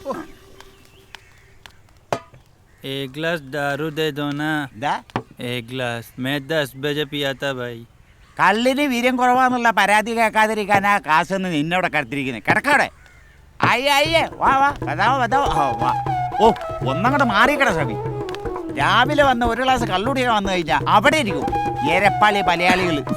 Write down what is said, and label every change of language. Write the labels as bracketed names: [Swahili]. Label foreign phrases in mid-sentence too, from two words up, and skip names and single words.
[Hindi] एक गिलास दारू दे दो ना. एक गिलास मैं 10 बजे पिया था भाई. [Malayalam] കള്ളിന് വീര്യം കുറവാന്നുള്ള പരാതി കേൾക്കാതിരിക്കാനാ കാശൊന്ന് നിന്നോടെ കടത്തിരിക്കുന്നത്. കിടക്കവിടെ. അയ്യേ വാ വാ വാ. ഓ ഒന്നങ്ങോട്ട് മാറിക്കട ശ്രമി. രാവിലെ വന്ന് ഒരു ഗ്ലാസ് കള്ളുടിക്കാൻ വന്നു കഴിഞ്ഞാൽ അവിടെ ഇരിക്കും എരപ്പാളി മലയാളികൾ.